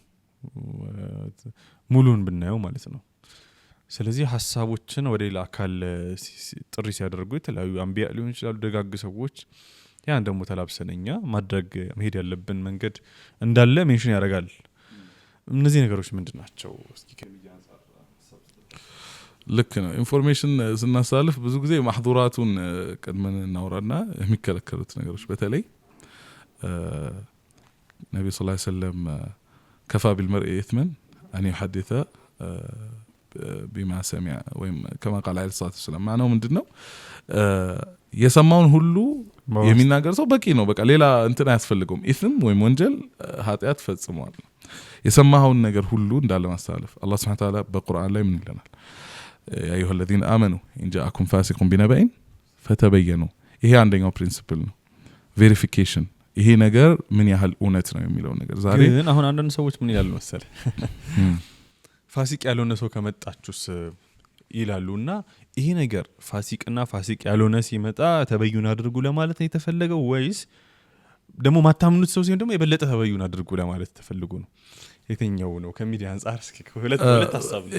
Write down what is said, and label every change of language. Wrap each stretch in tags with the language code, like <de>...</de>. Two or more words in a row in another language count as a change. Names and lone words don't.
<am>ሙሉን ብናየው ማለት ነው ስለዚህ ሐሳቦችን ወደ ሌላ አካል ጥሪ ሲያደርጉ የተለያዩ አንቢያ ሊሆን ይችላሉ ደጋግ ሰዎች ያን ደግሞ ተላብሰነኛ ማድረግ መሄድ ያለብን መንገድ እንዳለ ሜንሽን ያደርጋል እነዚህ ነገሮች ምንድናቸው እስኪ ከሚዲያ አንፃር ልክ ነው ኢንፎርሜሽን ስናሳልፍ ብዙ ጊዜ ማህዱራቱን ቀድመን እናወራና የሚከለከሉት ነገሮች በተለይ ነብዩ</am> <ar>صلى الله عليه وسلم كفى بالمرء اثما ان يحدث بما سمع</ar> <am>ወይም</am> <ar>كما قال عليه الصلاه والسلام</ar> <am>ማነው ምንድነው የሰማውን ሁሉ የሚናገር ሰው በቂ ነው በቃ ሌላ እንትን አያስፈልገውም ኢስም ወይም ወንጀል ኃጢአት ፈጽሟል የሰማውን ነገር ሁሉ እንዳለ ማስተላለፍ አላህ</am> <ar>سبحانه وتعالى</ar> <am>በቁርአን ላይ ምን ይለናል</am> <ar>يا أيها الذين آمنوا إن جاءكم فاسق بنبأ فتبينوا</ar> <am>ይሄ አንደኛው ፕሪንሲፕል ነው ቬሪፊኬሽን ይሄ ነገር ምን ያህል እውነት ነው የሚለው ነገር ዛሬ ግን አሁን አንዳንድ ሰዎች ምን ይላሉ መሰለ ፋሲቅ ያልሆነ ሰው ከመጣችሁስ ይላሉና ይሄ ነገር ፋሲቅና ፋሲቅ ያልሆነ ሲመጣ ተበዩን አድርጉ ለማለት ነው የተፈለገው ወይስ ደግሞ ማታምኑት ሰው ሲሆን ደግሞ የበለጠ ተበዩን አድርጉ ለማለት ተፈልጎ ነው የትኛው ነው ከሚዲያ አንፃር እስኪ ሁለት ሐሳብ ነው</am>